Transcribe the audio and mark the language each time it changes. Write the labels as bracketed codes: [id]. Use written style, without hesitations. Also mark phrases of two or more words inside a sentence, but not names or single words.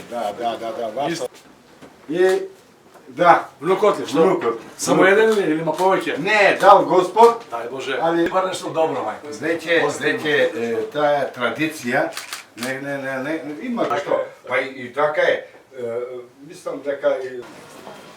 [mk] Да, ваша. И, да, Внукот ли, што? внукот. Само еден или има повеќе? Не, дал господ, Дај Боже. Ali- Бар нешто добро, мајко. Знаете, тая традиција, не, има што. Па и така е. Мислам дека